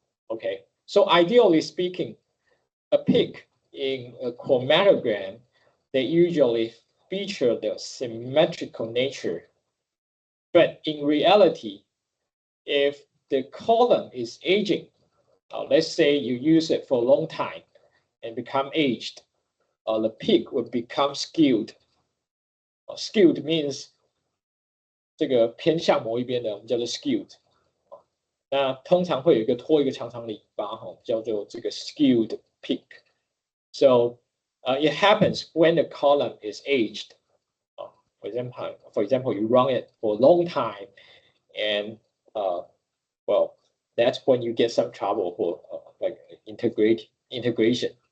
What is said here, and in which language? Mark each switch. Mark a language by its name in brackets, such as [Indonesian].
[English] Okay, so ideally speaking, a peak in a chromatogram, they usually feature the symmetrical nature. But in reality, if the column is aging, let's say you use it for a long time and become aged, the peak would become skewed. Skewed means [Chinese] 这个偏向某一边的，我们叫做 skewed。那通常会有一个拖一个长长的尾巴，叫做这个 [English] skewed peak. So it happens when the column is aged. For example, you run it for a long time, and well, that's when you get some trouble for like integration.